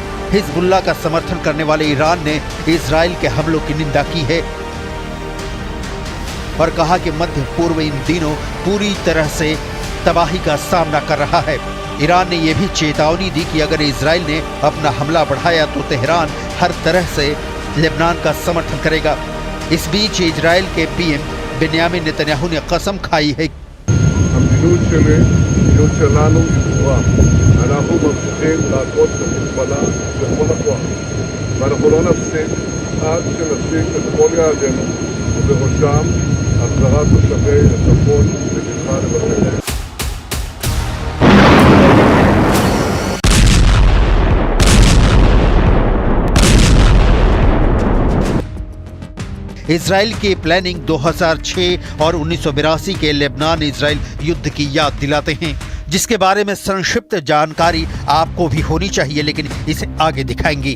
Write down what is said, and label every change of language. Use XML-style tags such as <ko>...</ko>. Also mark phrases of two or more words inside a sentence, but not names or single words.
<hi>हिजबुल्ला का समर्थन करने वाले ईरान ने इजराइल के हमलों की निंदा की है और कहा कि मध्य पूर्व इन दिनों पूरी तरह से तबाही का सामना कर रहा है। ईरान ने यह भी चेतावनी दी कि अगर इजराइल ने अपना हमला बढ़ाया तो तेहरान हर तरह से लेबनान का समर्थन करेगा। इस बीच इजराइल के पीएम बेन्यामिन नेतन्याहू ने कसम खाई है</hi> <he>המדיניות שלנו היא ברורה. אנחנו ממשיכים להכות בחיזבאללה בכל הכוח. ואנחנו לא נפסיק עד שנשיג את כל יעדינו, ובראשם החזרת תושבי הצפון לבטחה לבתיהם.</he> <hi>इजराइल की प्लानिंग 2006 और 1982 के लेबनान इजराइल युद्ध की याद दिलाते हैं, जिसके बारे में संक्षिप्त जानकारी आपको भी होनी चाहिए, लेकिन इसे आगे दिखाएंगे।</hi>